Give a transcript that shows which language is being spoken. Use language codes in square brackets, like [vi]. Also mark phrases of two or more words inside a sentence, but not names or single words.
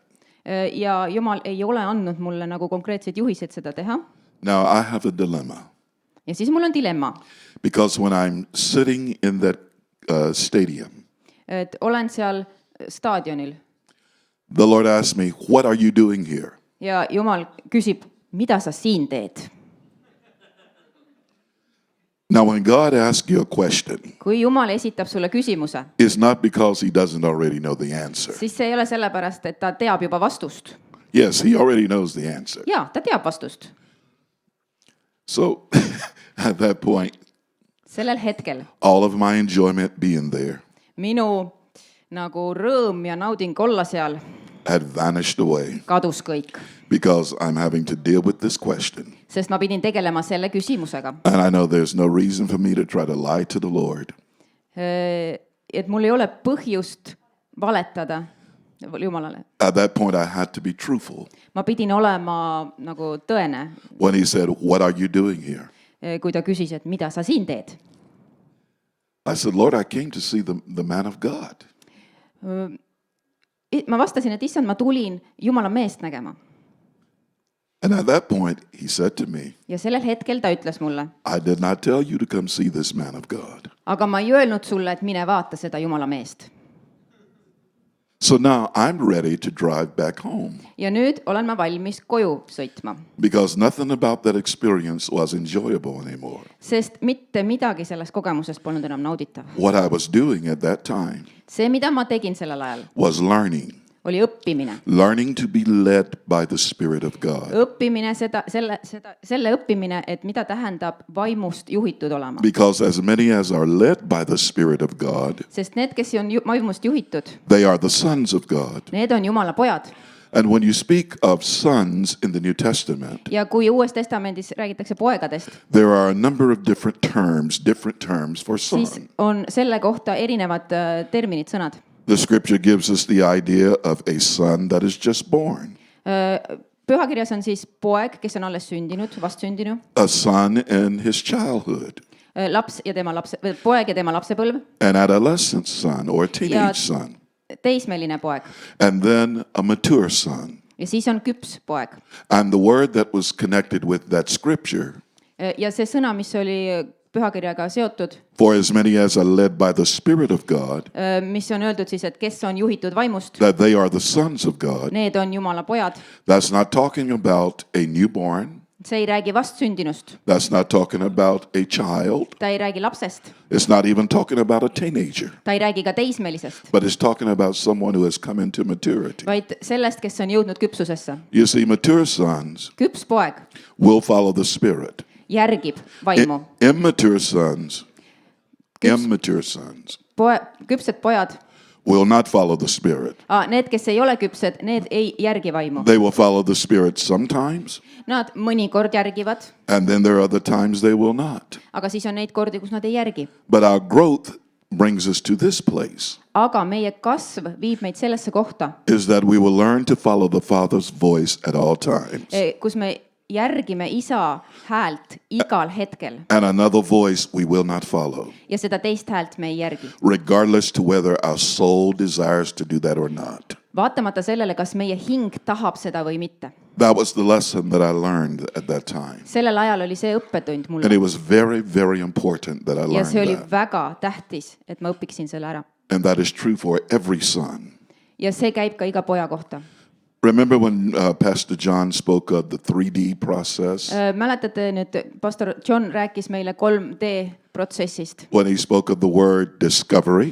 [et] ja Jumal ei ole andnud mulle nagu konkreetseid juhiseid seda teha. [en] Now, I have a dilemma [et] Ja siis mul on dilemma, [en] because when I'm sitting in that stadium, [et] et olen seal staadionil [en] the Lord asked me, what are you doing here? [et] ja Jumal küsib, mida sa siin teed? [en] Now, when God asks you a question, [et] Kui Jumal esitab sulle küsimuse, [en] it's not because he doesn't already know the answer. [et] siis see ei ole sellepärast, et ta teab juba vastust. [en] Yes, he already knows the answer. [et] Jaa, ta teab vastust. [en] So at that point, [et] Sellel hetkel [en] all of my enjoyment being there [et] minu nagu rõõm ja nauding olla seal [en] had vanished away [et] kadus kõik, [en] because I'm having to deal with this question. [et] sest ma pidin tegelema selle küsimusega. [en] And I know there's no reason for me to try to lie to the Lord. [et] Et mul ei ole põhjust valetada Jumalale. [en] At that point, I had to be truthful. [et] Ma pidin olema nagu tõene, [en] When he said, what are you doing here? [et] kui ta küsis, et mida sa siin teed. [en] I said, Lord, I came to see the man of God. [et] Ma vastasin, et issand, ma tulin Jumala meest nägema. [en] And at that point, he said to me, [et] Ja sellel hetkel ta ütles mulle, [en] I did not tell you to come see this man of God. [et] aga ma ei öelnud sulle, et mine vaata seda Jumala meest. [en] So now I'm ready to drive back home [et] Ja nüüd olen ma valmis koju sõitma, [en] because nothing about that experience was enjoyable anymore. [et] sest mitte midagi sellest kogemusest polnud enam nauditav. [en] What I was doing at that time [et] See, mida ma tegin sellel ajal, [en] was [et] oli õppimine. [en] learning to be led by the Spirit of God. [et] Õppimine, selle õppimine, et mida tähendab vaimust juhitud olema. [en] Because as many as are led by the Spirit of God, [et] Sest need, kes on vaimust juhitud, [en] they are the sons of God. [et] need on Jumala pojad. [en] And when you speak of sons in the New Testament, [et] Ja kui Uues Testamendis räägitakse poegadest, [en] there are a number of different terms for [et] siis [en] son. [et] on selle kohta erinevad terminid, sõnad. [en] The scripture gives us the idea of a son that is just born, [et] Pühakirjas on siis poeg, kes on alles sündinud, vastsündinu, [en] a son in his childhood, [et] laps ja tema poeg ja tema lapsepõlv, [en] an adolescent son or a [et] ja [en] teenage son, [et] teismeline poeg [en] and then a mature son. [et] ja siis on küps poeg. [en] And the word that was connected with that scripture [et] Ja see sõna, mis oli pühakirjaga seotud, [en] For as many as are led by the Spirit of God, [et] mis on öeldud siis, et kes on juhitud vaimust, [en] that they are the sons of God. [et] need on Jumala pojad. [en] That's not talking about a newborn. [et] See ei räägi vastsündinust, [en] That's not talking about a child. [et] ta ei räägi lapsest, [en] It's not even talking about a teenager. [et] ta ei räägi ka teismelisest, [en] But it's talking about someone who has come into maturity. [et] vaid sellest, kes on jõudnud küpsusesse. [en] You see, mature sons [et] Küps poeg [en] will follow the Spirit. [et] järgib vaimu. [en] Immature sons, [et] Küpsed pojad, [en] will not follow the Spirit. [et] need, kes ei ole küpsed, need ei järgi vaimu. [en] They will follow the Spirit sometimes, [et] Nad mõnikord järgivad, [en] and then there are other times they will not. [et] aga siis on neid kordi, kus nad ei järgi. [en] But our growth brings us to this place, [et] aga meie kasv viib meid sellesse kohta, [en] is that we will learn to follow the Father's voice at all times. [et] kus me järgime isa häält igal hetkel [en] And another voice we will not follow, [et] ja seda teist häält me ei järgi. [en] regardless to whether our soul desires to do that or not. [et] Vaatamata sellele, kas meie hing tahab seda või mitte. [en] That was the lesson that I learned at that time. [et] Sellel ajal oli see õppetund [en] And [et] mulle [en] it was very, very important that I [et] ja see oli [en] learned that. [et] väga tähtis, et ma õpiksin selle ära. [en] And that is true for every son. [et] Ja see käib ka iga poja kohta. [en] Remember when Pastor John spoke of the 3D process? [et] Mäletate nüüd, pastor John rääkis meile 3D protsessist. [en] When he spoke of the word discovery,